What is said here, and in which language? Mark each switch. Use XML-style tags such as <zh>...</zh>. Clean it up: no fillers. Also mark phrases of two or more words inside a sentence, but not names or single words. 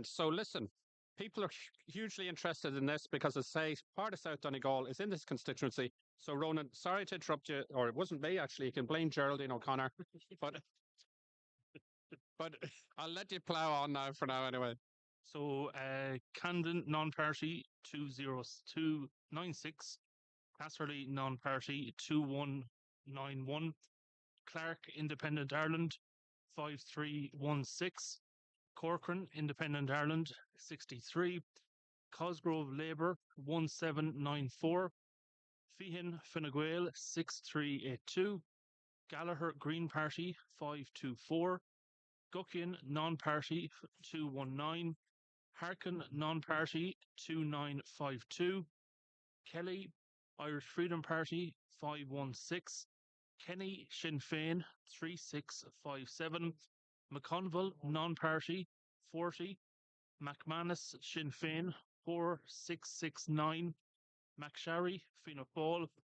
<en>So listen, people are hugely interested in this because, as I say, part of South Donegal is in this constituency. So, Ronan, sorry to interrupt you, or it wasn't me actually. You can blame Geraldine O'Connor, but I'll let you plough on now for now anyway. So, Camden non-party 20296, Casserly non-party 2191, Clark Independent Ireland 5316, Corcoran Independent Ireland 63, Cosgrove Labour 1794, Feehan Fine Gael 6382, Gallagher Green Party 524, Guckian Non-Party 219, Harkin Non-Party 2952, Kelly Irish Freedom Party 516, Kenny Sinn Féin 3657, McConville Non-Party 40, McManus Sinn Féin 4669, McSharry Fianna Fáil</en>